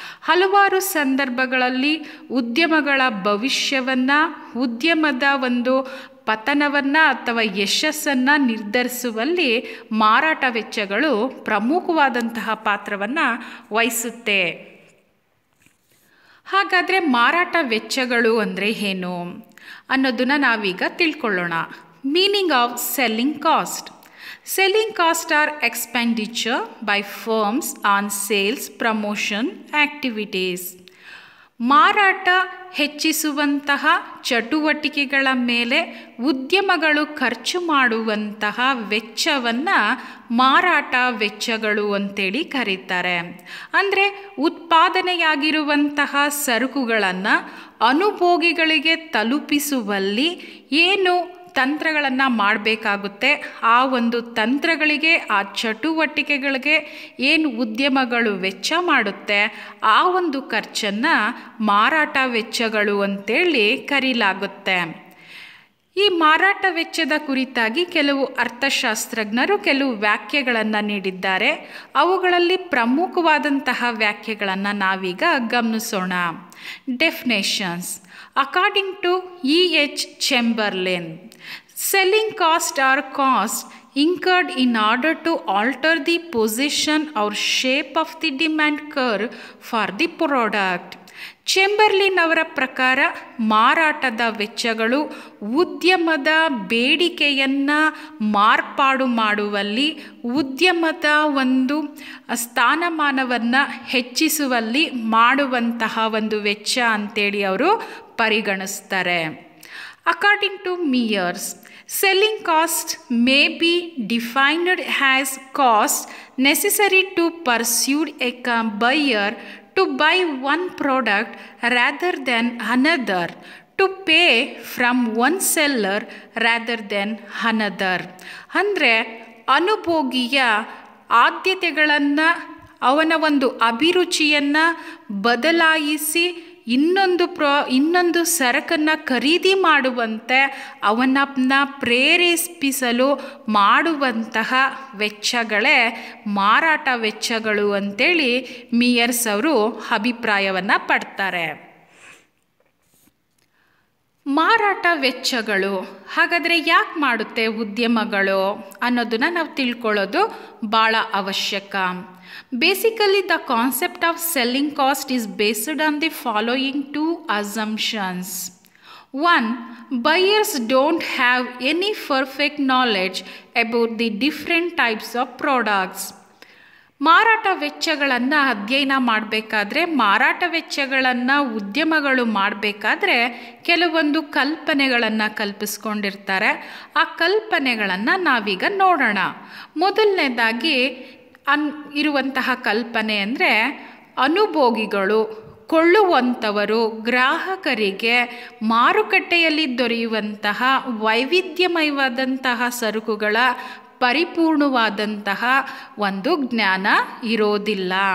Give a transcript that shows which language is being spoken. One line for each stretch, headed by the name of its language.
Kannada: ಹಲವಾರು ಸಂದರ್ಭಗಳಲ್ಲಿ ಉದ್ಯಮಗಳ ಭವಿಷ್ಯವನ್ನು, ಉದ್ಯಮದ ಒಂದು ಪತನವನ್ನು ಅಥವಾ ಯಶಸ್ಸನ್ನು ನಿರ್ಧರಿಸುವಲ್ಲಿ ಮಾರಾಟ ವೆಚ್ಚಗಳು ಪ್ರಮುಖವಾದಂತಹ ಪಾತ್ರವನ್ನು ವಹಿಸುತ್ತೆ. ಹಾಗಾದರೆ ಮಾರಾಟ ವೆಚ್ಚಗಳು ಅಂದರೆ ಏನು ಅನ್ನೋದನ್ನು ನಾವೀಗ ತಿಳ್ಕೊಳ್ಳೋಣ.
English: Meaning of selling cost. Selling costs are expenditure by firms on sales promotion activities.
Kannada: ಮಾರಾಟ ಹೆಚ್ಚಿಸುವಂತಹ ಚಟುವಟಿಕೆಗಳ ಮೇಲೆ ಉದ್ಯಮಗಳು ಖರ್ಚು ಮಾಡುವಂತಹ ವೆಚ್ಚವನ್ನು ಮಾರಾಟ ವೆಚ್ಚಗಳು ಅಂತೇಳಿ ಕರೀತಾರೆ. ಅಂದರೆ ಉತ್ಪಾದನೆಯಾಗಿರುವಂತಹ ಸರಕುಗಳನ್ನು ಅನುಭೋಗಿಗಳಿಗೆ ತಲುಪಿಸುವಲ್ಲಿ ಏನು ತಂತ್ರಗಳನ್ನು ಮಾಡಬೇಕಾಗುತ್ತೆ, ಆ ಒಂದು ತಂತ್ರಗಳಿಗೆ, ಆ ಚಟುವಟಿಕೆಗಳಿಗೆ ಏನು ಉದ್ಯಮಗಳು ವೆಚ್ಚ ಮಾಡುತ್ತೆ, ಆ ಒಂದು ಖರ್ಚನ್ನು ಮಾರಾಟ ವೆಚ್ಚಗಳು ಅಂತೇಳಿ ಕರೀಲಾಗುತ್ತೆ. ಈ ಮಾರಾಟ ವೆಚ್ಚದ ಕುರಿತಾಗಿ ಕೆಲವು ಅರ್ಥಶಾಸ್ತ್ರಜ್ಞರು ಕೆಲವು ವ್ಯಾಖ್ಯೆಗಳನ್ನು ನೀಡಿದ್ದಾರೆ. ಅವುಗಳಲ್ಲಿ ಪ್ರಮುಖವಾದಂತಹ ವ್ಯಾಖ್ಯೆಗಳನ್ನು ನಾವೀಗ ಗಮನಿಸೋಣ.
English: Definitions. According to E.H. Chamberlain, selling cost or cost incurred in order to alter the position or shape of the demand curve for the product.
Kannada: ಚೆಂಬರ್ಲಿನ್ ಅವರ ಪ್ರಕಾರ ಮಾರಾಟದ ವೆಚ್ಚಗಳು ಉದ್ಯಮದ ಬೇಡಿಕೆಯನ್ನು ಮಾರ್ಪಾಡು ಮಾಡುವಲ್ಲಿ, ಉದ್ಯಮದ ಒಂದು ಸ್ಥಾನಮಾನವನ್ನು ಹೆಚ್ಚಿಸುವಲ್ಲಿ ಮಾಡುವಂತಹ ಒಂದು ವೆಚ್ಚ ಅಂತೇಳಿ ಅವರು ಪರಿಗಣಿಸ್ತಾರೆ. According to ಮಿಯರ್ಸ್,
English: selling cost may be defined as cost necessary to persuade a buyer to buy one product rather than another, to pay from one seller rather than another.
Kannada: ಅಂದರೆ ಅನುಭೋಗಿಯ ಆದ್ಯತೆಗಳನ್ನು, ಅವನ ಒಂದು ಅಭಿರುಚಿಯನ್ನು ಬದಲಾಯಿಸಿ ಇನ್ನೊಂದು ಸರಕನ್ನು ಖರೀದಿ ಮಾಡುವಂತೆ ಅವನನ್ನು ಪ್ರೇರೇಪಿಸಲು ಮಾಡುವಂತಹ ವೆಚ್ಚಗಳೇ ಮಾರಾಟ ವೆಚ್ಚಗಳು ಅಂತೇಳಿ ಮಿಯರ್ಸ್ ಅವರು ಅಭಿಪ್ರಾಯವನ್ನು ಪಡ್ತಾರೆ. ಮಾರಾಟ ವೆಚ್ಚಗಳು ಹಾಗಾದರೆ ಯಾಕೆ ಮಾಡುತ್ತೆ ಉದ್ಯಮಗಳು ಅನ್ನೋದನ್ನು ನಾವು ತಿಳ್ಕೊಳ್ಳೋದು ಭಾಳ ಅವಶ್ಯಕ.
English: Basically, the concept of selling cost is based on the following two assumptions. One, buyers don't have any perfect knowledge about the different types of products.
Kannada: ಮಾರಾಟ ವೆಚ್ಚಗಳನ್ನು ಅಧ್ಯಯನ ಮಾಡಬೇಕಾದ್ರೆ, ಮಾರಾಟ ವೆಚ್ಚಗಳನ್ನು ಉದ್ಯಮಗಳು ಮಾಡಬೇಕಾದ್ರೆ ಕೆಲವೊಂದು ಕಲ್ಪನೆಗಳನ್ನು ಕಲ್ಪಿಸ್ಕೊಂಡಿರ್ತಾರೆ. ಆ ಕಲ್ಪನೆಗಳನ್ನು ನಾವೀಗ ನೋಡೋಣ. ಮೊದಲನೇದಾಗಿ ಇರುವಂತಹ ಕಲ್ಪನೆ ಅಂದರೆ, ಅನುಭೋಗಿಗಳು, ಕೊಳ್ಳುವಂಥವರು ಗ್ರಾಹಕರಿಗೆ ಮಾರುಕಟ್ಟೆಯಲ್ಲಿ ದೊರೆಯುವಂತಹ ವೈವಿಧ್ಯಮಯವಾದಂತಹ ಸರಕುಗಳ ಪರಿಪೂರ್ಣವಾದಂತಹ ಒಂದು ಜ್ಞಾನ ಇರೋದಿಲ್ಲ.